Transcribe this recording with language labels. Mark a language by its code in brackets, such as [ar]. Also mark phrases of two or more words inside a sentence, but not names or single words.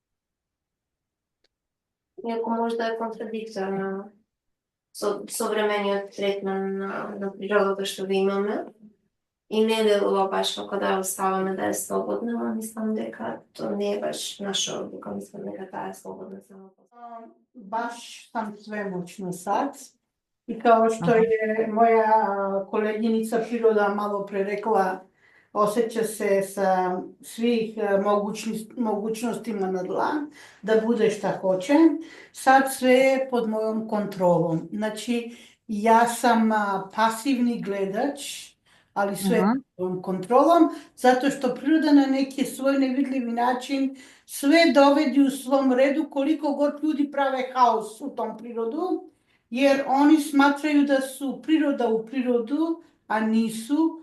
[mk] Иако може да е контрадикторно со современиот третман на природата што го имаме и не делува баш како да ја оставаме да е слободна, но мислам дека тоа не е баш наша одлука, мислам дека таа е слободна само по себе. [sr] Baš sam svemoćna sad i kao što je moja koleginica Priroda malo pre rekla, osjeća se sa svih mogućnostima na dlan da bude šta hoće. Sad sve je pod mojom kontrolom. Znači, ja sam pasivni gledač, ali sve je pod mojom kontrolom, zato što priroda na neki svoj nevidljivi način sve dovedi u svom redu koliko god ljudi prave haos u tom prirodu, jer oni smatraju da su priroda u prirodu, a nisu.